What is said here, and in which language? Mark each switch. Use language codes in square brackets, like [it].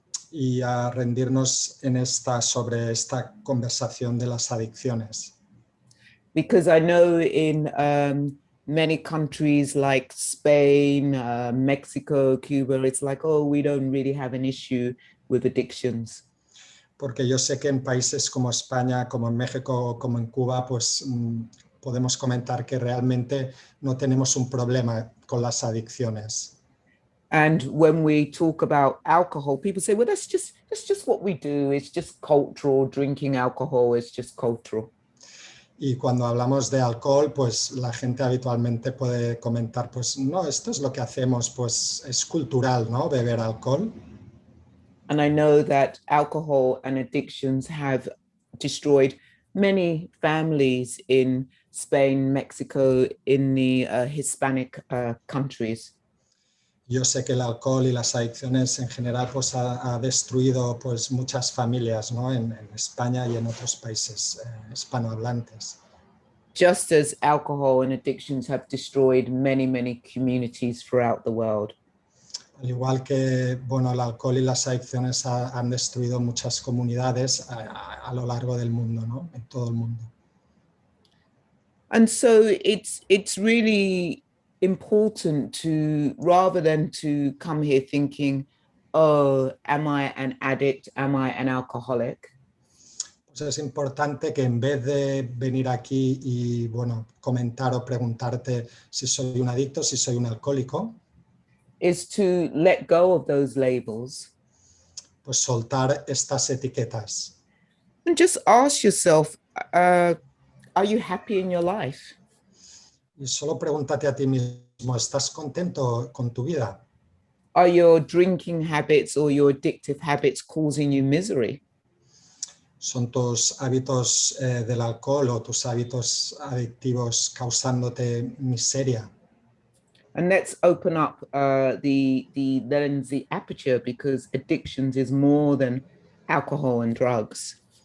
[es] Y a rendirnos sobre esta conversación de las adicciones. [en] Because I know in many countries like Spain, Mexico, Cuba, it's like, oh, we don't really have an issue with addictions. [es] Porque yo sé que en países como España, como en México, como en Cuba, pues podemos comentar que realmente no tenemos un problema con las adicciones. [en] And when we talk about alcohol, people say, well, that's just what we do. It's just cultural. Drinking alcohol is just cultural. [es] Y cuando hablamos de alcohol, pues la gente habitualmente puede comentar, pues no, esto es lo que hacemos, pues es cultural, ¿no? Beber alcohol. [en] And I know that alcohol and addictions have destroyed many families in Spain, Mexico, in the Hispanic countries. [es] Yo sé que el alcohol y las adicciones en general pues ha destruido pues muchas familias, ¿no? En España y en otros países hispanohablantes. [en] Just as alcohol and addictions have destroyed many communities throughout the world. [es] Al igual que bueno, el alcohol y las adicciones han destruido muchas comunidades a lo largo del mundo, ¿no? En todo el mundo. [en] And so it's really important to, rather than to come here thinking, oh, am I an addict? Am I an alcoholic? [es] Pues es importante que en vez de venir aquí y bueno, comentar o preguntarte si soy un adicto, si soy un alcohólico, [en] is to let go of those labels. [es] Pues soltar estas etiquetas. [en] And just ask yourself, are you happy in your life? [es] Y solo pregúntate a ti mismo, ¿estás contento con tu vida? [en] Are your drinking habits or your addictive habits causing you misery? [es] ¿Son tus hábitos del alcohol o tus hábitos adictivos causándote miseria? [en] And let's open up the lens, the aperture, because addictions is more than alcohol and drugs.